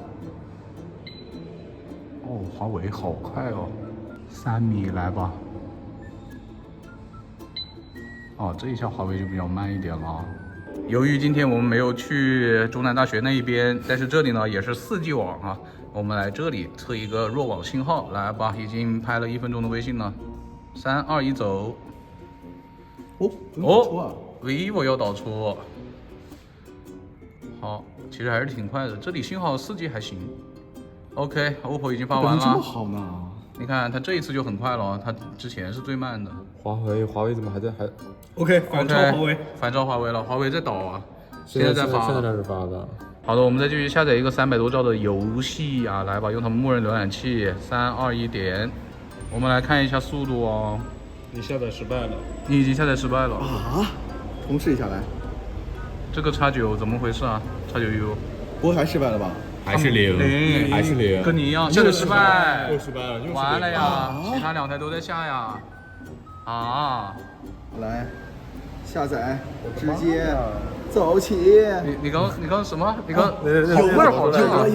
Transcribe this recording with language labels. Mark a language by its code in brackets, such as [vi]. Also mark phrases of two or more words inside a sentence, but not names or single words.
[zh] 哦，華為好快哦，3米，來吧。哦，這一下華為就比較慢一點了。由於今天我們沒有去中南大學那一邊，但是這裡呢也是4G 網啊，我們來這裡測一個弱網信號，來吧，已經拍了1分鐘的微信了，3、2、1走。哦，vivo 要導出，好，其實還是挺快的，這裡信號4G 還行。OK，OPPO 已經發完了。這麼好呢？你看它這一次就很快了，它之前是最慢的。華為怎麼還在？OK，反超華為，反超華為了，華為在導啊，現在在發，現在開始發的。好的，我們再繼續下載一個300多兆的遊戲啊，來吧，用他們默認瀏覽器，3、2、1點，我們來看一下速度哦。你下載失敗了，你已經下載失敗了啊！重試一下來。這個X9怎麼回事啊？X9U，不會還失敗了吧？还是零，还是零，跟你一样，下载失败，又失败了，又是完了呀，其他2台都在下呀。啊，来，下载，直接走起。你刚刚什么？你刚好味儿好重啊！